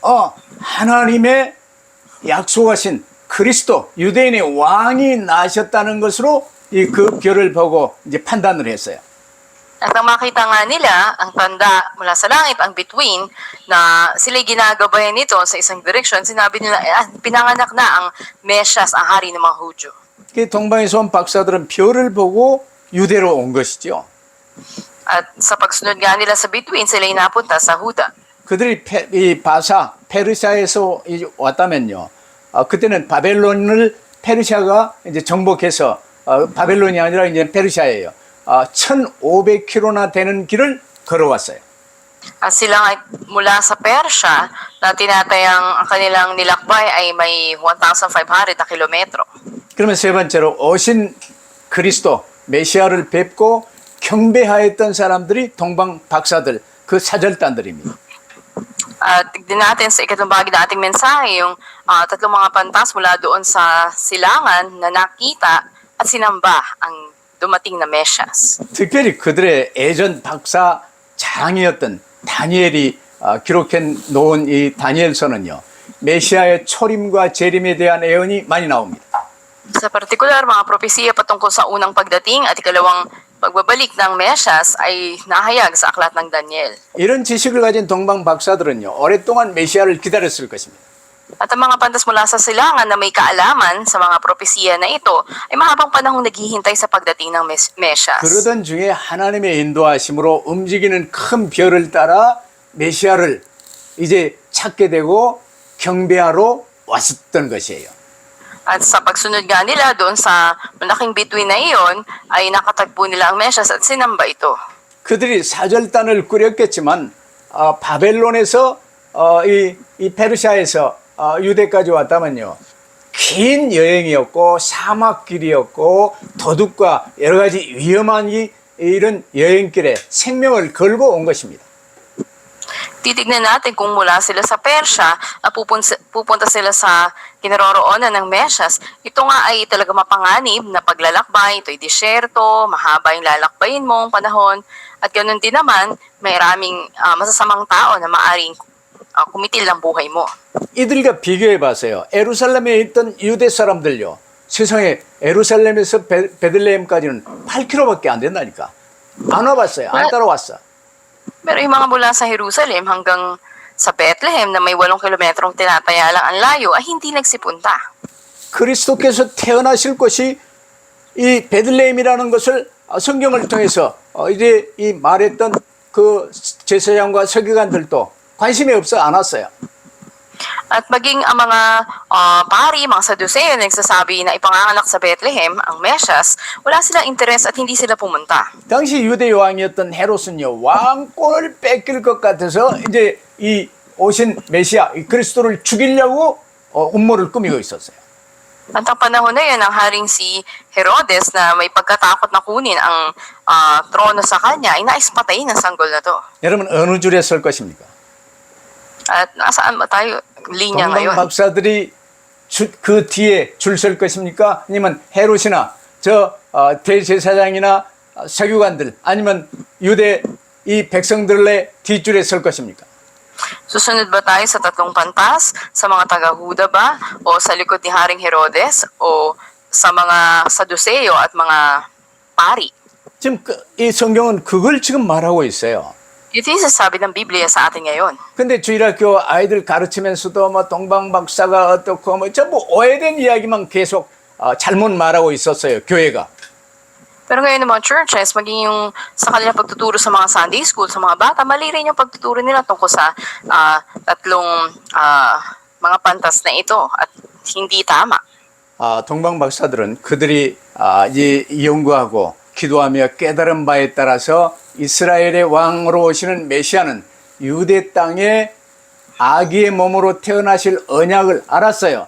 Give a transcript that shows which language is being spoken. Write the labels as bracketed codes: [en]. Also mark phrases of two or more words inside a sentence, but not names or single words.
[ko] 하나님의 약속하신 그리스도 유대인의 왕이 나셨다는 것으로 그 별을 보고 이제 판단을 했어요. [tl] At nang makita nga nila ang tanda mula sa langit, ang bituin, na sila'y ginagabayan nito sa isang direksyon, sinabi nila, pinanganak na ang Mesyas, ang hari ng mga Hudyo. [ko] 그 동방에서 온 박사들은 별을 보고 유대로 온 것이죠. [tl] At sa pagsunod nga nila sa bituin, sila'y napunta sa Huda. [ko] 그들이 이 바사 페르시아에서 왔다면요. 그때는 바벨론을 페르시아가 이제 정복해서 바벨론이 아니라 이제 페르시아예요. 1,500km나 되는 길을 걸어왔어요. [tl] At sila ay mula sa Persya na tinatayang ang kanilang nilakbay ay may 1,500 na kilometro. [ko] 그러면 세 번째로 오신 그리스도 메시아를 뵙고 경배하였던 사람들이 동방 박사들, 그 사절단들입니다. [tl] At tignan natin sa ikatlong bahagi ng ating mensahe yung tatlong mga pantas mula doon sa silangan na nakita at sinamba ang dumating na Mesyas. [ko] 특별히 그들의 예전 박사 자랑이었던 다니엘이 기록해 놓은 이 다니엘서는요, 메시아의 초림과 재림에 대한 예언이 많이 나옵니다. [tl] Sa partikular, mga propesiya patungkol sa unang pagdating at ikalawang pagbabalik ng Mesyas ay nahayag sa aklat ng Daniel. [ko] 이런 지식을 가진 동방 박사들은요, 오랫동안 메시아를 기다렸을 것입니다. [tl] At ang mga pantas mula sa silangan na may kaalaman sa mga propesiya na ito ay mahabang panahong naghihintay sa pagdating ng Mesyas. [ko] 그러던 중에 하나님의 인도하심으로 움직이는 큰 별을 따라 메시아를 이제 찾게 되고 경배하러 왔었던 것이에요. [tl] At sa pagsunod nga nila doon sa malaking bituin na iyon, ay nakatagpo nila ang Mesyas at sinamba ito. [ko] 그들이 사절단을 꾸렸겠지만 바벨론에서 이 페르시아에서 유대까지 왔다면요, 긴 여행이었고 사막길이었고 도둑과 여러 가지 위험한 이런 여행길에 생명을 걸고 온 것입니다. [tl] Titignan natin kung mula sila sa Persya at pupunta sila sa kinaroroonan ng Mesyas. Ito nga ay talaga mapanganib na paglalakbay. Ito'y disyerto, mahaba yung lalakbayin mong panahon. At ganoon din naman, may maraming masasamang tao na maaring kumitil ng buhay mo. [ko] 이들과 비교해 봤어요. 예루살렘에 있던 유대 사람들요, 세상에 예루살렘에서 베들레헴까지는 8km밖에 안 된다니까. 안 와봤어요. 안 따라왔어. [tl] Pero yung mga mula sa Jerusalem hanggang sa Bethlehem na may 8 kilometrong tinataya lang ang layo ay hindi nagsipunta. [ko] 그리스도께서 태어나실 곳이 이 베들레헴이라는 것을 성경을 통해서 이제 이 말했던 그 제사장과 서기관들도 관심이 없어 안 왔어요. [tl] At maging ang mga pari, mga Saduceo na nagsasabi na ipanganganak sa Bethlehem ang Mesyas, wala silang interes at hindi sila pumunta. [ko] 당시 유대 왕이었던 헤롯은요, 왕권을 뺏길 것 같아서 이제 이 오신 메시아, 이 그리스도를 죽이려고 음모를 꾸미고 있었어요. [tl] At ang panahon na yun, ang haring si Herodes na may pagkatakot na kunin ang trono sa kanya, ay nais patayin ang sanggol na to. [ko] 여러분 어느 줄에 설 것입니까? [tl] At nasaan ba tayo? Linya [ko] 동방 [tl] ngayon. [ko] 박사들이 그 뒤에 줄 설 것입니까? 아니면 헤롯이나 저 대제사장이나 서기관들, 아니면 유대 이 백성들의 뒷줄에 설 것입니까? [tl] Susunod ba tayo sa tatlong pantas? Sa mga taga-Huda ba? O sa likod ni Haring Herodes? O sa mga Saduceo at mga pari? [ko] 지금 이 성경은 그걸 지금 말하고 있어요. [tl] Ito yung sasabi ng Biblia sa atin ngayon. [ko] 근데 주일학교 아이들 가르치면서도 뭐 동방 박사가 어떻고 뭐 전부 오해된 이야기만 계속 잘못 말하고 있었어요, 교회가. [tl] Pero ngayon ng mga churches, maging yung sa kanilang pagtuturo sa mga [en] Sunday school, [tl] sa mga bata, mali rin yung pagtuturo nila tungkol sa tatlong mga pantas na ito at hindi tama. [ko] 동방 박사들은 그들이 이제 연구하고 기도하며 깨달은 바에 따라서 이스라엘의 왕으로 오시는 메시아는 유대 땅에 아기의 몸으로 태어나실 언약을 알았어요.